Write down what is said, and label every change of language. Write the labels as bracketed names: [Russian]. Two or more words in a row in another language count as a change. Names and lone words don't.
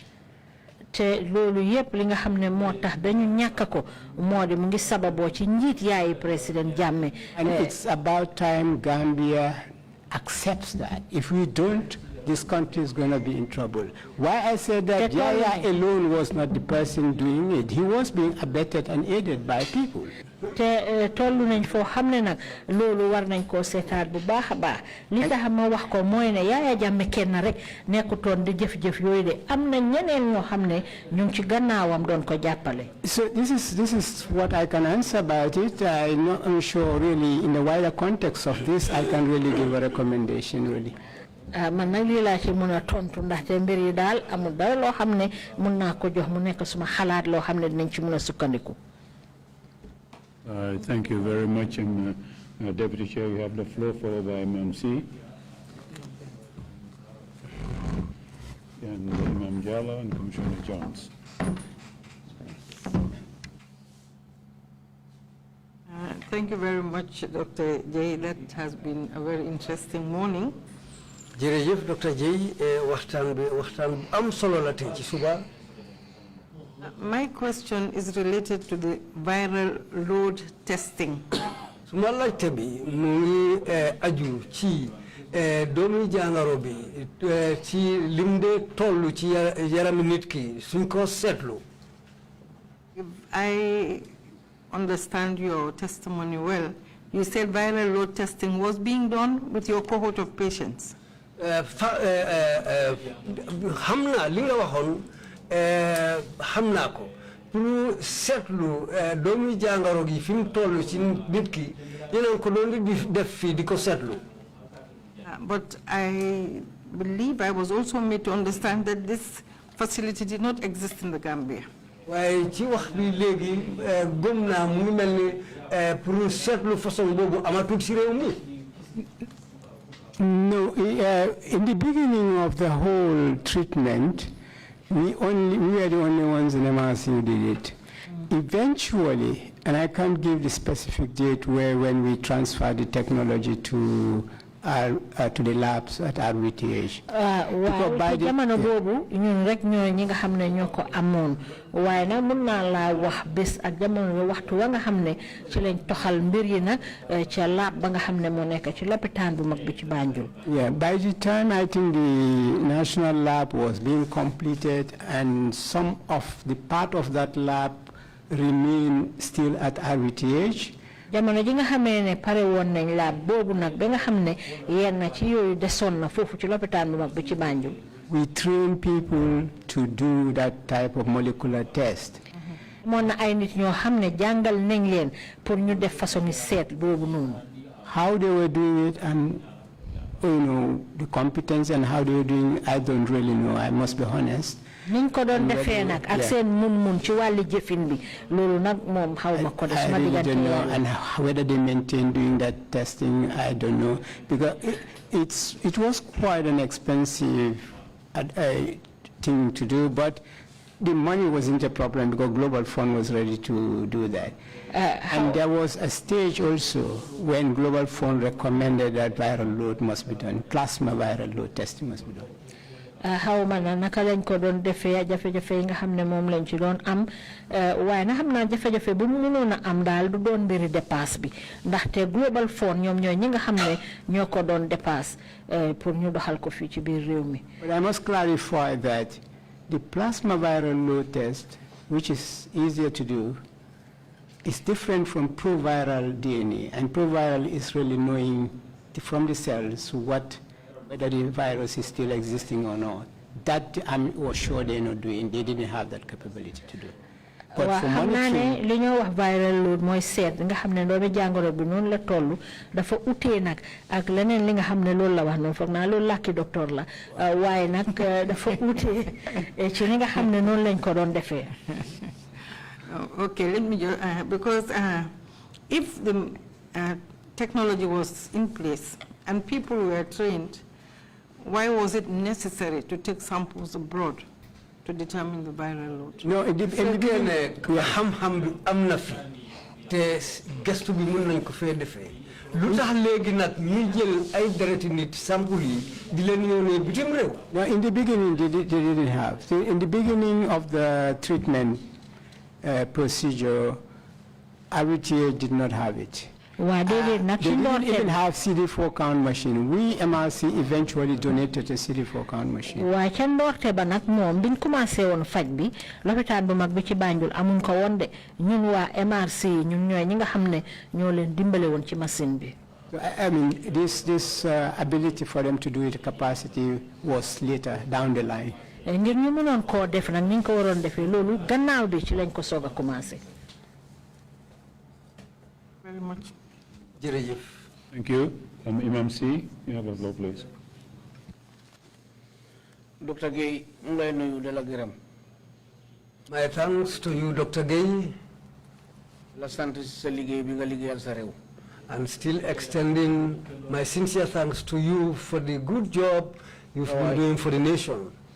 [English] And it's about time Gambia accepts that. If we don't, this country is going to be in trouble. Why I said that Yaya alone was not the person doing it. He was being abetted and aided by people. [Wolof] Te tollu nañ fo xamne nak lolu war nañ ko sétat bu baaxa baax li tax ma wax ko moy ne Yaya Jammeh kenn rek nekkutoon di jëf-jëf yooyu de am na ñeneen ñoo xamne ñu ngi ci gannaawam doon ko jàppale. [English] So this is what I can answer about it. I'm sure really in the wider context of this I can really give a recommendation really. [Wolof] Man nag lii laa ci mën a tontu ndaxte mbir yi daal amul dara loo xam ne mën naa ko jox mu nekk suma xalaat loo xam ne dinañ ci mën a sukkandiku. [English] Thank you very much, and Deputy Chair, you have the floor, followed by MMC. And Imam Jala and Commissioner Jones. Thank you very much, Dr. Jay. That has been a very interesting morning. [Wolof] Jërëjëf Dr. Jay, waxtaan am solo la tey ci suba. [English] My question is related to the viral load testing. [Wolof] Suma laajte bi mu ngi aju ci doomi jàngoro bi ci lim de tollu ci yarami nit ki suñ ko seetlu. [English] If I understand your testimony well, you said viral load testing was being done with your cohort of patients. [Wolof] Xam naa li nga waxoon xam naa ko pour seetlu doomi jàngoro gi fi mu toll ci nit ki yeneen ko doon di def fii di ko seetlu. [English] But I believe I was also made to understand that this facility did not exist in the Gambia. [Wolof] waaye ci wax bi léegi gëm naa mu ngi mel ni pour seetlu façon boobu amatul ci réew mi. [English] No, in the beginning of the whole treatment, we are the only ones in MRC who did it. Eventually, and I can't give the specific date when we transfer the technology to to the labs at RVTH. [Wolof] Waaw ci jamono boobu ñun rek ñooy ñi nga xam ne ñoo ko amoon waaye nag mën naa laa wax bés ak jamono waxtu wa nga xam ne ci lañ toxal mbir yi nag ca lab ba nga xam ne moo nekk ci lopitaan bu mag bi ci Banjul. [English] Yeah, by the time I think the national lab was being completed and some of the part of that lab remain still at RVTH. [Wolof] Jamono ji nga xamee ne pare woon nañ lab boobu nag ba nga xam ne yenn ci yooyu desoon na foofu ci lopitaan bu mag bi ci Banjul. [English] We train people to do that type of molecular test. [Wolof] Moon na ay nit ñoo xam ne jàngal nañ leen pour ñu def façon seet boobu noonu. [English] How they were doing it and the competence and how they were doing it, I don't really know, I must be honest. [Wolof] niñ ko doon defee nag ak seen mun ci wàllu jëfin bi loolu nag moom xaw ma ko de suma diggante yàlla. [English] And whether they maintain doing that testing, I don't know, because it was quite an expensive thing to do, but the money wasn't a problem because Global Fund was ready to do that. And there was a stage also when Global Fund recommended that viral load must be done, plasma viral load testing must be done. Xaw ma na naka lañ ko doon defee jafe-jafe yi nga xam ne moom lañ ci doon am waaye na xam naa jafe-jafe bu mu mënoon a am daal du doon mbiri dépasse bi ndaxte Global Fund ñoom ñooy ñi nga xam ne ñoo ko doon dépasse pour ñu doxal ko fii ci biir réew mi. But I must clarify that the plasma viral load test, which is easier to do, is different from proviral DNA, and proviral is really knowing from the cells whether the virus is still existing or not. That I'm sure they're not doing. They didn't have that capability to do. But for monitoring, [Wolof] li ñoo wax [English] viral load [Wolof] mooy seet nga xam ne doomi jàngoro bi noonu la toll dafa utee nag ak leneen li nga xam ne loolu la wax noonu foog naa loolu làkki docteur la waaye nag dafa utee ci li nga xam ne noonu lañ ko doon defee. [English] Okay, let me just, because if the technology was in place and people were trained, why was it necessary to take samples abroad to determine the viral load? No, [Wolof] xam-xam am na fi te gëstu bi mën nañ ko fee defee lu tax léegi nag ñu jël ay dereti nit sample yi di leen yónnee bitim réew. [English] No, in the beginning they didn't have. In the beginning of the treatment procedure, RVTA did not have it. They didn't even have CD4 count machine. We, MRC, eventually donated a CD4 count machine. [Wolof] Waaye ca ndoorte ba nag moom biñ commencé woon faj bi lopitaan bu mag bi ci Banjul amuñ ko woon de ñun waa MRC ñun ñooy ñi nga xam ne ñoo leen dimbale woon ci machine bi. [English] I mean, this ability for them to do it, capacity, was later down the line. [Wolof] Ngir ñu mënoon koo def nag ñu ko waroon defee loolu gannaaw bi ci lañ ko soog a commencé. [English] Very much. Thank you. Imam C, you have the floor, please. Dr. Gaye, my thanks to you, Dr. Gaye. And still extending my sincere thanks to you for the good job you've been doing for the nation.